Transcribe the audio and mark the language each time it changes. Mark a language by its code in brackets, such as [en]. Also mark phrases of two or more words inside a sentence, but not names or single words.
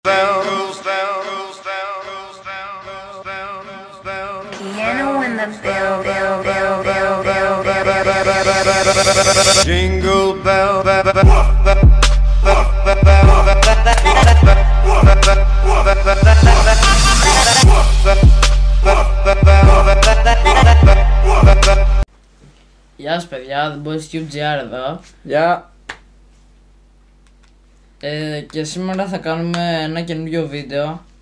[en] Piano in the bell. Jingle bell. [el] Γεια σας παιδιά, The Boys QGR εδώ. Γεια. Και σήμερα θα κάνουμε ένα καινούριο βίντεο.